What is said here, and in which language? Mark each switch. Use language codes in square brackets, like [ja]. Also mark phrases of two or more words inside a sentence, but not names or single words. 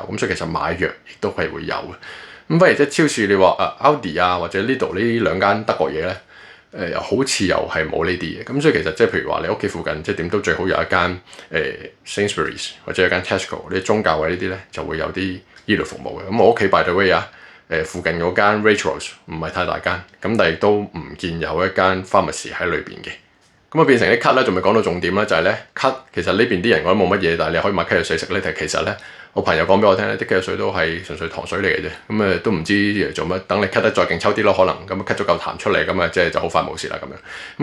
[yue] 咁所以其實買藥亦都係會有嘅。咁反而即係超市你話Aldi 啊或者 Lidl 呢兩間德國嘢咧，好似又係冇呢啲嘢。咁所以其實即係譬如話你屋企附近即係點都最好有一間Sainsbury's 或者有一間 Tesco 呢啲中價位呢啲咧就會有啲醫療服務嘅。咁我屋企 [en] by the way [yue] 啊，附近嗰間 Waitrose 唔係太大間，咁但係亦都唔見有一間 pharmacy 喺裏邊嘅。咁啊變成啲咳咧，仲未講到重點啦，就係咧咳，其實呢邊啲人覺得冇乜嘢，但係你可以買咳藥水食咧。但係其實咧，我朋友講俾我聽咧，啲咳藥水都係純粹糖水嚟嘅啫。咁都唔知做乜，等你咳得再勁抽啲咯，可能咁咳咗嚿痰出嚟，咁即係就好快冇事啦咁樣。